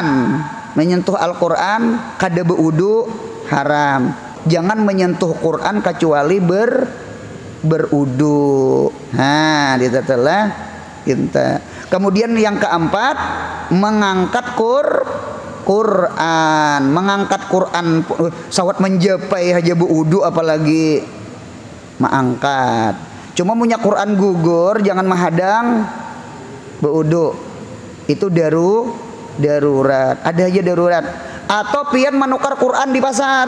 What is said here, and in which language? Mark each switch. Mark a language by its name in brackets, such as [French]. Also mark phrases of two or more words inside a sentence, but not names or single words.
[Banjar] Menyentuh Al-Qur'an kada berudu haram. Jangan menyentuh Quran kecuali berudu. Nah, ditatelah kita. Kemudian yang keempat mengangkat Quran, mengangkat Quran sawat menjapai aja berudu apalagi mengangkat. Cuma punya Quran gugur jangan menghadang berudu. Itu darurat. Ada aja darurat. Atau pian menukar Quran di pasar.